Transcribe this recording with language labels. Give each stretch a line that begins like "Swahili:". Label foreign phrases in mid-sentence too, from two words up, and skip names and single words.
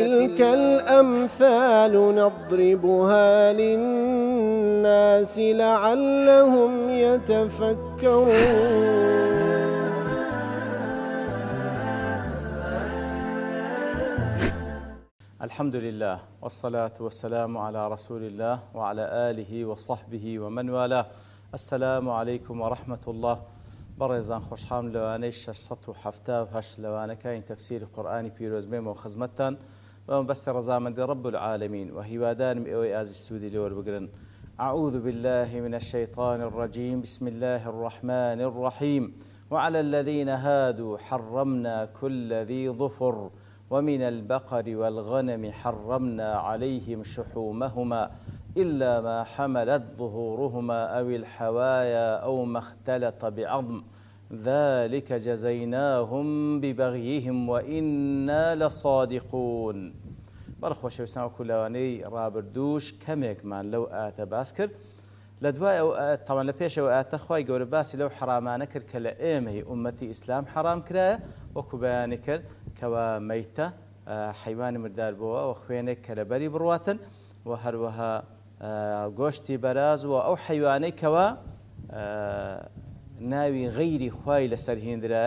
Arabic: وتلك الأمثال نضربها للناس لعلهم يتفكرون. الحمد لله والصلاة والسلام على رسول الله وعلى آله وصحبه ومن والاه. السلام عليكم ورحمة الله.
Central Kurdish: بەڕێزان خۆشحاڵم لەوانەی 678 لەوانەکانی تەفسیری قورئانی پیرۆزبێمەوە خزمەتتان بەم بەستی ڕەزامەندی
Arabic: رب العالمین
Central Kurdish: و هیوادارم ئێوەی ئازی سوودی لێوەربگرن.
Arabic: أعوذ بالله من الشيطان الرجيم بسم الله الرحمن الرحيم وعلى الذين هادوا حرمنا كل ذي ظفر ومن البقر والغنم حرمنا عليهم شحومهما إلا ما حملت ظهورهما أو الحوايا أو ما اختلط بعظم ذلك جزيناهم ببغيهم وإنا لصادقون.
Central Kurdish: بەڕخۆشە وێستان کولەوانەی ڕابردووش کەمێکمان لەو ئاەتە باس کرد. لە دوای تاوان لە پێشەوە ئاەتە خوای گەورە باسی لەو حرامانە کرد کە لە ئێمەی ئومەتی ئیسلام حرام کرایە، وەکو بەیانی کرد کەوا مەیتە حیوانی مردار بووە و خوێنێک کە لەبەری بڕواتن و هەروەها گۆشتی بەراز و ئەو حیوانەی کەوا ناوی غەیری خوای لەسەر هێندرایە.